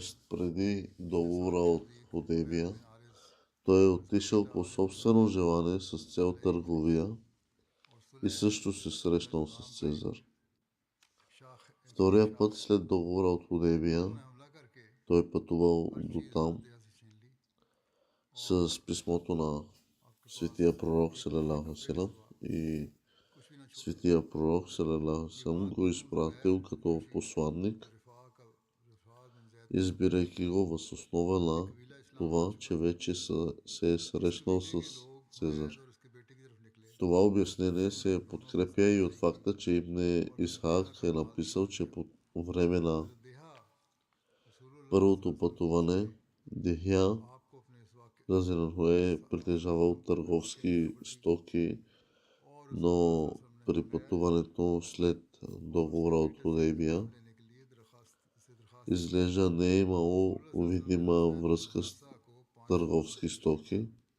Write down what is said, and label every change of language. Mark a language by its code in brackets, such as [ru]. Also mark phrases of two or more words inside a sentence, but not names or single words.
[bg] преди договора от Худейбия, той е отишъл по собствено желание с цел търговия и също се срещнал с Цезар. Втория път, след договора от Худейбия, той пътувал до там с писмото на светия пророк [ar] صلى الله عليه وسلم, [bg] и светия пророк [ar] صلى الله عليه وسلم [bg] го изпратил като посланник, избирайки го въз основа на това, че вече се е срещнал с Цезар. Това обяснение се подкрепя и от факта, че Ибн Исхак е написал, че по време на първото пътуване Дихия е притежавал търговски стоки, но при пътуването след договора от Худейбия изглежда не е имало видима връзка с търговски стоки.